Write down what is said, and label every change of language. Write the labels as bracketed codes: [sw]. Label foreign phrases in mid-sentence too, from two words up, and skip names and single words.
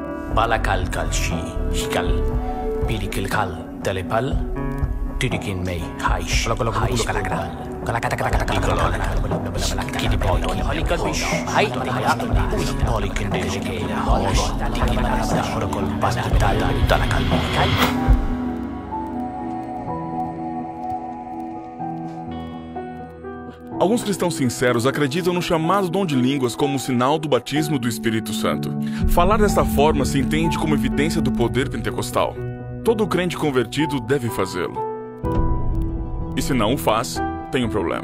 [pt] Balakal kalshi shikal pirikil kal telepal Tirikin may haish haish kalakal Kini boy halikan fish hai holikin dejike hosh tikin nasa protocol pastal talakal kai. Alguns cristãos sinceros acreditam no chamado dom de línguas como sinal do batismo do Espírito Santo. Falar desta forma se entende como evidência do poder pentecostal. Todo crente convertido deve fazê-lo. E se não o faz, tem um problema.